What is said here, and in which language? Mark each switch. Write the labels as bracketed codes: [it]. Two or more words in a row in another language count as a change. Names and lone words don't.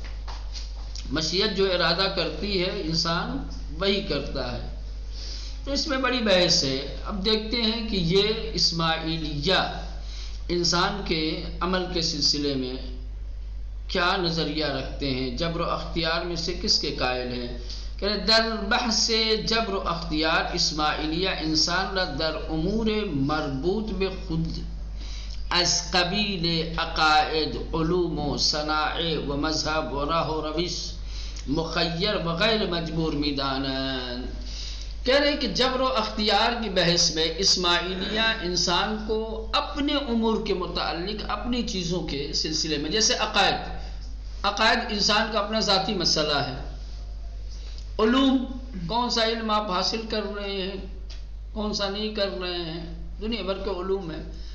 [ur] مشیت جو ارادہ کرتی ہے انسان وہی کرتا ہے۔ تو اس میں بڑی بحث ہے۔ اب دیکھتے ہیں کہ یہ اسماعیلیہ انسان کے عمل کے سلسلے میں کیا نظریہ رکھتے ہیں، جبر و اختیار میں سے کس کے قائل ہیں۔ [fa] کہ در بحث جبر و اختیار اسماعیلیہ انسان را در امور مربوط به خود از قبیل عقائد، علوم و صنائع و مذہب و راہ و روش مخیر و غیر مجبور میدانند۔ [ur] کہہ رہے ہیں کہ جبر و اختیار کی بحث میں اسماعیلیہ انسان کو اپنے امور کے متعلق، اپنی چیزوں کے سلسلے میں، جیسے عقائد انسان کا اپنا ذاتی مسئلہ ہے۔ علوم، کون سا علم آپ حاصل کر رہے ہیں، کون سا نہیں کر رہے ہیں، دنیا بھر کے علوم ہیں۔